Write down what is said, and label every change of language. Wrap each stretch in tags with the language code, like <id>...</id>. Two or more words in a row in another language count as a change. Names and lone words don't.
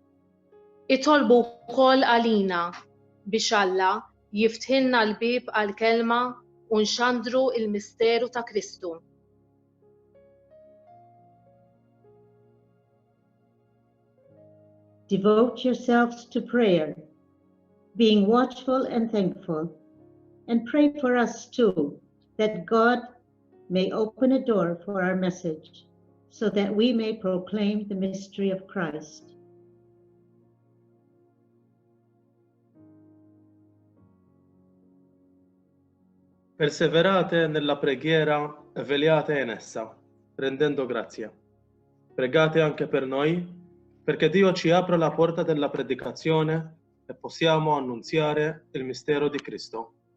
<mt>Itolbu wkoll għalina biex Alla jiftħilna l-bieb għall-kelma u nxandru l-misteru ta' Kristu.</mt> <en>Devote yourselves to prayer, being watchful and thankful, and pray for us too, that God may open a door for our message, so that we may proclaim the mystery of Christ.</en> <it>Perseverate nella preghiera e veliate in essa, rendendo grazia. Pregate anche per noi, perché Dio ci apra la porta della predicazione e possiamo annunziare il mistero di Cristo.</it>